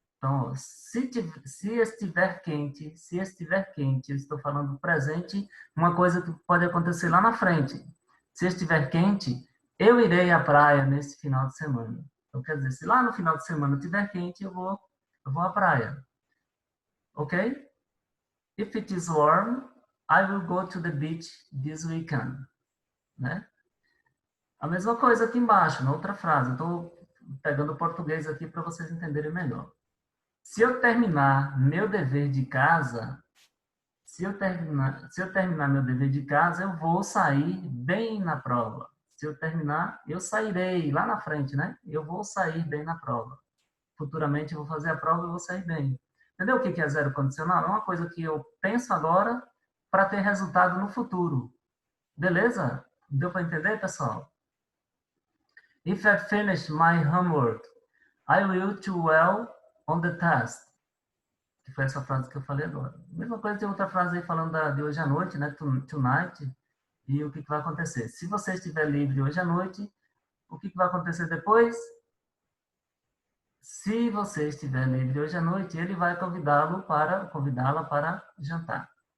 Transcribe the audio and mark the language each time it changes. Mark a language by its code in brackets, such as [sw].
[pt] Então, se estiver quente, eu estou falando presente, uma coisa que pode acontecer lá na frente. Se estiver quente, eu irei à praia nesse final de semana. Então, quer dizer, se lá no final de semana estiver quente, eu vou à praia. Ok? [en] If it is warm, I will go to the beach this weekend. [pt] Né? A mesma coisa aqui embaixo, na outra frase. Estou pegando o português aqui para vocês entenderem melhor. Se eu terminar meu dever de casa, se eu terminar meu dever de casa, eu vou sair bem na prova. Se eu terminar, eu sairei lá na frente, né? Eu vou sair bem na prova. Futuramente eu vou fazer a prova e vou sair bem. Entendeu o que é zero condicional? É uma coisa que eu penso agora para ter resultado no futuro. Beleza? Deu para entender, pessoal? [en] If I finish my homework, I will do well on the test. [pt] Que foi essa frase que eu falei agora. Mesma coisa, tem outra frase aí falando de hoje à noite, né? Tonight. E o que vai acontecer? Se você estiver livre hoje à noite, o que vai acontecer depois? Se você estiver livre hoje à noite, ele vai convidá-la para jantar.